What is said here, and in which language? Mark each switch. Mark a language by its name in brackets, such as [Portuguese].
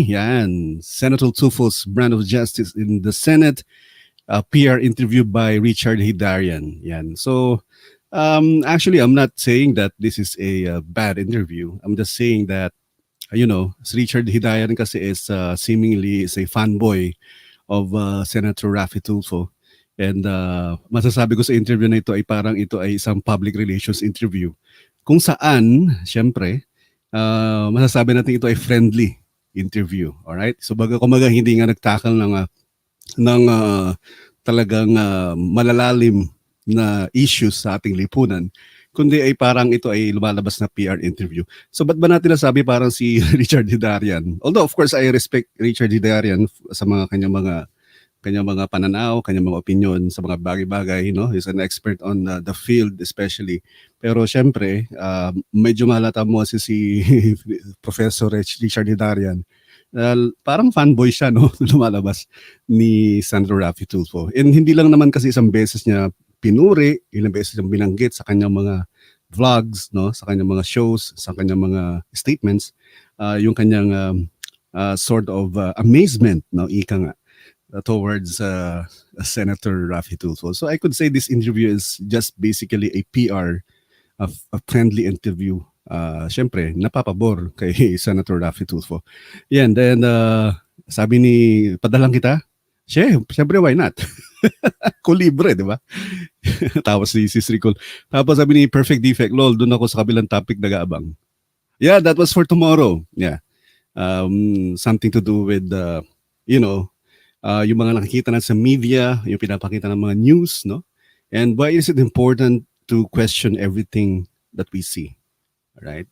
[English] Yan, Senator Tulfo's brand of justice in the Senate, PR interview by Richard Heydarian. Yan. So, actually, I'm not saying that this is a bad interview. I'm just saying that, Richard Heydarian kasi is seemingly is a fanboy of Senator Raffy Tulfo. [Filipino] And masasabi ko sa interview na ito ay parang ito ay isang public relations interview. Kung saan, syempre, masasabi natin ito ay friendly interview. Alright? So kumaga hindi nga nagtakal ng talagang malalalim na issues sa ating lipunan, kundi ay parang ito ay lumalabas na PR interview. So ba't ba natin nasabi parang si Richard Heydarian? [English] Although of course I respect [Filipino] Richard Heydarian sa mga kanyang mga pananaw, kanyang mga opinion sa mga bagay-bagay, [English] he's an expert on the field especially. [Filipino] Pero syempre, medyo malata mo si Professor Richard Heydarian. Parang fanboy siya, no? Lumalabas ni Senator Raffy Tulfo. And hindi lang naman kasi isang beses niya pinuri, ilang beses niyang binanggit sa kanyang mga vlogs, no? Sa kanyang mga shows, sa kanyang mga statements, yung kanyang sort of amazement, no? Ika nga. Towards Senator Raffy Tulfo. [English] So I could say this interview is just basically a PR, a friendly interview. [Filipino] Siyempre, napapabor kay Senator Raffy Tulfo. Yan, then sabi ni, padalang kita? Siyempre, why not? Kulibre, di ba? Tapos si Sis Ricol. Tapos sabi ni Perfect Defect, lol, doon ako sa kabilang topic nag-aabang. [English] Yeah, that was for tomorrow. Yeah. [Filipino] Something to do with, yung mga nakikita na sa media, yung pinapakita ng mga news, no? [English] And why is it important to question everything that we see? Right?